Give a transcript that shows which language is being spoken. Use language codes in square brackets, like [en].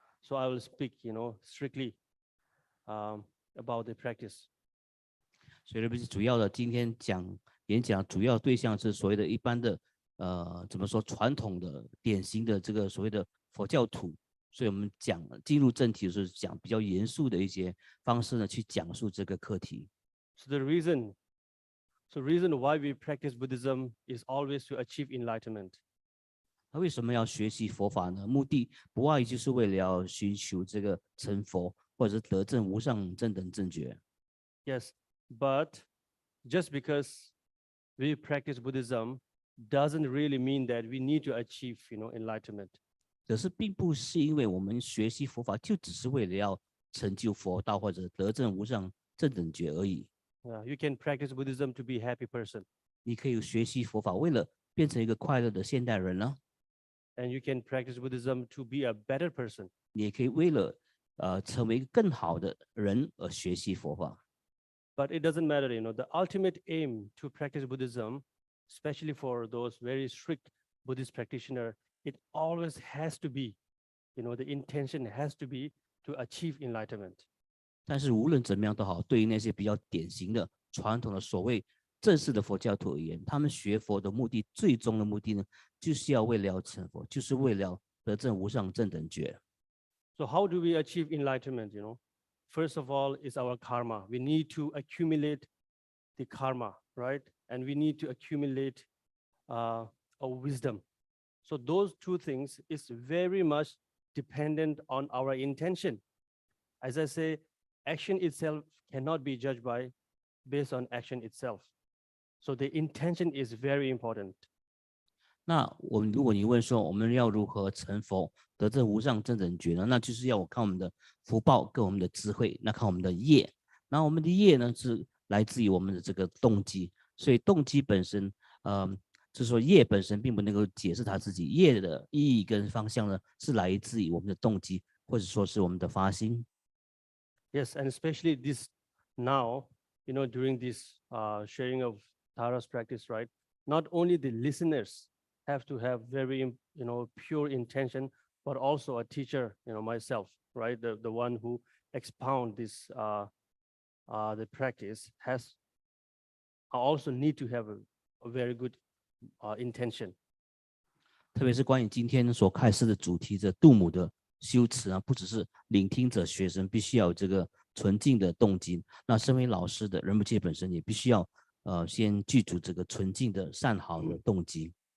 [en] So I will speak, strictly about the practice. [zh] 所以主要的今天演讲主要对象是所谓的一般的怎么说传统的典型的这个所谓的佛教徒，所以我们进入正题的时候讲比较严肃的一些方式呢，去讲述这个课题。 [en] So the reason why we practice Buddhism is always to achieve enlightenment. [zh] 那为什么要学习佛法呢？目的不外于就是为了要寻求这个成佛，或者是得证无上正等正觉。 [en] Yes, but just because we practice Buddhism doesn't really mean that we need to achieve, enlightenment. [zh] 可是并不是因为我们学习佛法就只是为了要成就佛道或者得证无上正等觉而已。 [en] You can practice Buddhism to be a happy person. [zh] 你可以学习佛法为了变成一个快乐的现代人呢。 [en] And you can practice Buddhism to be a better person. [zh] 你也可以为了成为一个更好的人而学习佛法。 [en] But it doesn't matter, the ultimate aim to practice Buddhism, especially for those very strict Buddhist practitioners, it always has to be, the intention has to be to achieve enlightenment. [zh] 但是无论怎么样都好，对于那些比较典型的传统的所谓正式的佛教徒而言，他们学佛的目的，最终的目的呢，就是要为了成佛，就是为了得证无上正等觉。 [en] So how do we achieve enlightenment? First of all is our karma. We need to accumulate the karma, right? And we need to accumulate a wisdom. So those two things is very much dependent on our intention. As I say, action itself cannot be judged based on action itself. So the intention is very important. [zh] 那如果你问说我们要如何成佛得证无上正等觉呢？那就是要看我们的福报跟我们的智慧，那看我们的业。然后我们的业呢是来自于我们的这个动机，所以动机本身，就是说业本身并不能够解释它自己，业的意义跟方向呢，是来自于我们的动机，或者说是我们的发心。 [en] Yes, and especially this now, during this sharing of Tara's practice, right? Not only the listeners have to have very, pure intention, but also a teacher, myself, right? The one who expound this, the practice has also need to have a very good intention. [zh] 特别是关于今天所开示的主题，这度母的修持啊，不只是聆听者、学生必须要有这个纯净的动机，那身为老师的仁波切本身也必须要先具足这个纯净的善好的动机。